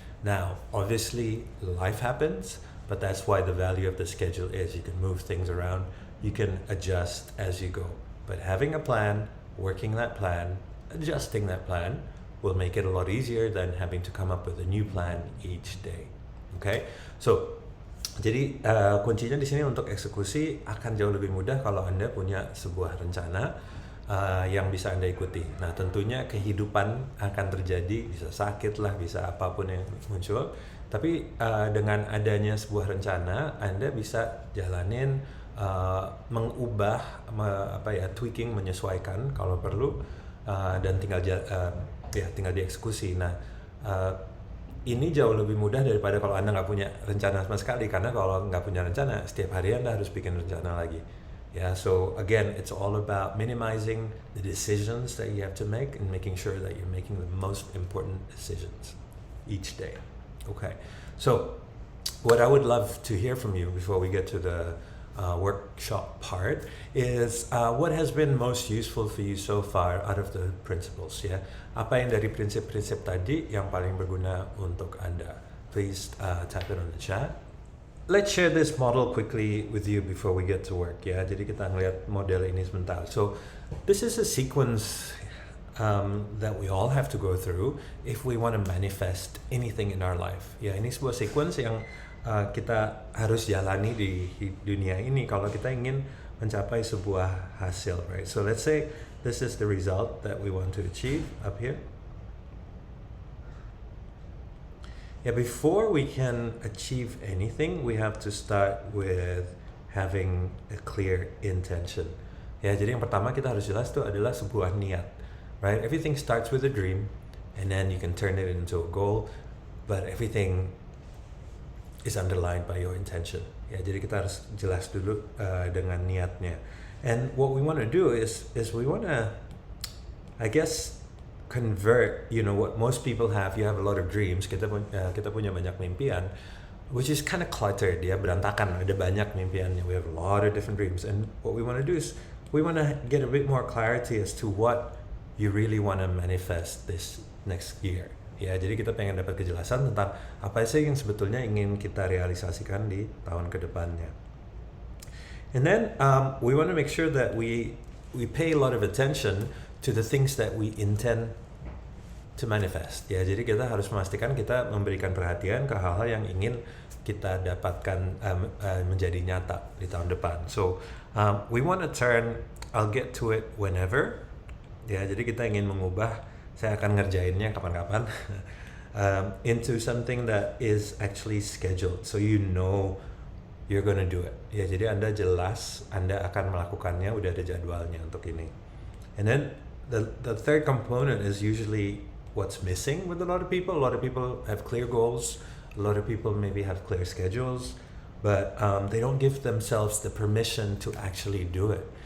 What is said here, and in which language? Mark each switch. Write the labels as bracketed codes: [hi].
[en] Now, obviously, life happens, but that's why the value of the schedule is you can move things around, you can adjust as you go. But having a plan, working that plan, adjusting that plan will make it a lot easier than having to come up with a new plan each day. [id] Okay, so jadi kuncinya di sini untuk eksekusi akan jauh lebih mudah kalau Anda punya sebuah rencana yang bisa Anda ikuti. Nah, tentunya kehidupan akan terjadi, bisa sakit lah, bisa apapun yang muncul. Tapi dengan adanya sebuah rencana, Anda bisa jalanin, mengubah, tweaking, menyesuaikan kalau perlu, dan tinggal dieksekusi. Nah, ini jauh lebih mudah daripada kalau Anda nggak punya rencana sama sekali, karena kalau nggak punya rencana, setiap hari Anda harus bikin rencana lagi. [en] Yeah, so again, it's all about minimizing the decisions that you have to make and making sure that you're making the most important decisions each day. Okay, so what I would love to hear from you before we get to the workshop part is what has been most useful for you so far out of the principles, ya? [id] Apa yang dari prinsip-prinsip tadi yang paling berguna untuk Anda? [en] Please type it on the chat. Let's share this model quickly with you before we get to work, ya. [id] Jadi kita ngeliat model ini sebentar. [en] So this is a sequence that we all have to go through if we want to manifest anything in our life. [id] Ya, ini sebuah sequence yang kita harus jalani di dunia ini kalau kita ingin mencapai sebuah hasil, right? [en] So let's say this is the result that we want to achieve up here. Yeah, before we can achieve anything, we have to start with having a clear intention. [id] Ya, jadi yang pertama kita harus jelas itu adalah sebuah niat, right? [en] Everything starts with a dream, and then you can turn it into a goal, but everything is underlined by your intention. [id] Ya, jadi kita harus jelas dulu dengan niatnya. [en] And what we want to do is we want to, I guess, convert, what most people have. You have a lot of dreams. [id] Kita punya banyak mimpian, [en] which is kind of cluttered, [id] ya, berantakan. Ada banyak mimpiannya. [en] We have a lot of different dreams. And what we want to do is we want to get a bit more clarity as to what you really want to manifest this next year. [id] Ya, jadi kita pengen dapat kejelasan tentang apa sih yang sebetulnya ingin kita realisasikan di tahun ke depannya. [en] And then we want to make sure that we pay a lot of attention to the things that we intend to manifest. [id] Ya, jadi kita harus memastikan kita memberikan perhatian ke hal-hal yang ingin kita dapatkan menjadi nyata di tahun depan. [en] So we want to turn I'll get to it whenever. [id] Ya, jadi kita ingin mengubah saya akan ngerjainnya kapan-kapan [en] into something that is actually scheduled, so you're gonna do it. [id] Ya, jadi Anda jelas Anda akan melakukannya, udah ada jadwalnya untuk ini. [en] And then the third component is usually what's missing with a lot of people. A lot of people have clear goals. A lot of people maybe have clear schedules, but they don't give themselves the permission to actually do it.